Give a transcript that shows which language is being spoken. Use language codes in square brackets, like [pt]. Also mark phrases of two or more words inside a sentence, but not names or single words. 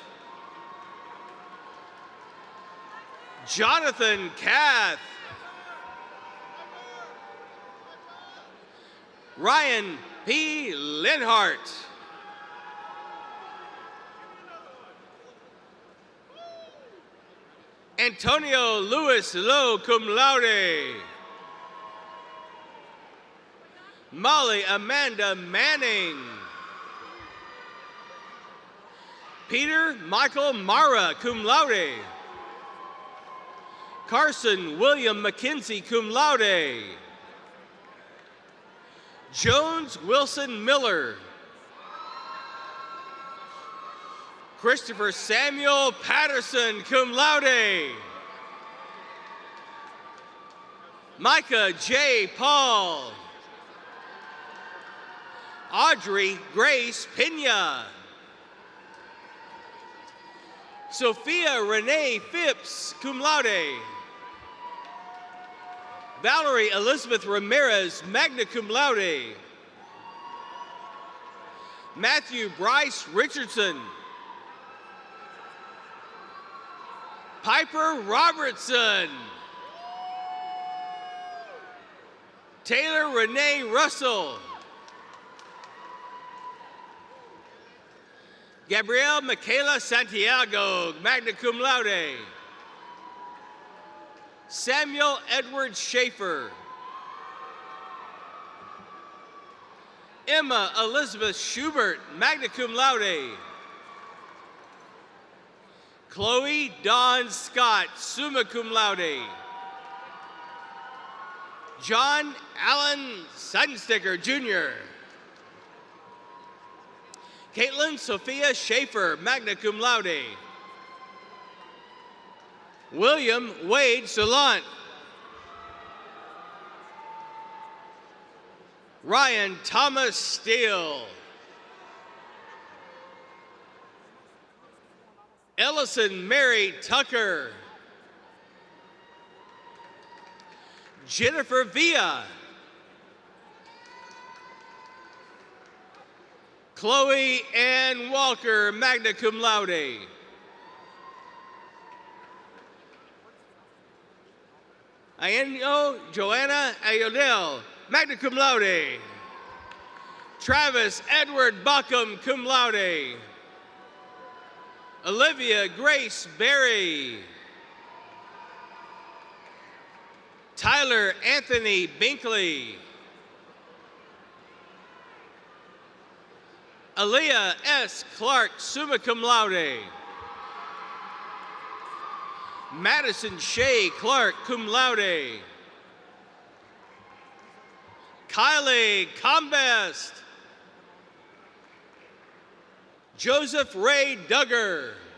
[en] Jonathan Kath. Ryan P. Linhart. Antonio Luis Lowe, [la] cum laude. [en] Molly Amanda Manning. Peter Michael Mara, [la] cum laude. [en] Carson William McKenzie, [la] cum laude. [en] Jones Wilson Miller. Christopher Samuel Patterson, [la] cum laude. [en] Micah J. Paul. Audrey Grace Pena. Sophia Renee Phipps, [la] cum laude. [en] Valerie Elizabeth Ramirez, [la] magna cum laude. [en] Matthew Bryce Richardson. Piper Robertson. Taylor Renee Russell. Gabrielle Michaela Santiago, [la] magna cum laude. [en] Samuel Edward Schaefer. Emma Elizabeth Schubert, [la] magna cum laude. [en] Chloe Dawn Scott, [la] summa cum laude. [en] John Allen Sunsticker, Jr. Caitlin Sophia Schaefer, [la] magna cum laude. [en] William Wade Salant. Ryan Thomas Steele. Ellison Mary Tucker. Jennifer Villa. Chloe Ann Walker, [la] magna cum laude. [en] Ayenio Joanna Ayodel, [la] magna cum laude. [en] Travis Edward Buckham, [la] cum laude. [en] Olivia Grace Berry. Tyler Anthony Binkley. Aaliyah S. Clark, [la] summa cum laude. [en] Madison Shea Clark, [la] cum laude. [en] Kylie Combest. Joseph Ray Duggar.